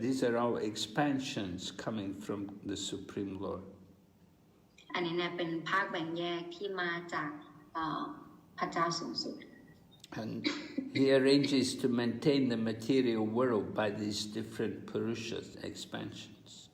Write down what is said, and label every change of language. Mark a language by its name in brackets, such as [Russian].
[English] These are all expansions coming from the Supreme Lord. [Thai] อันนี้เนี่ยเป็นภาคแบ่งแยกที่มาจากพระเจ้าสูงสุด [English] And he arranges to maintain the material world by these different puruṣas, expansions.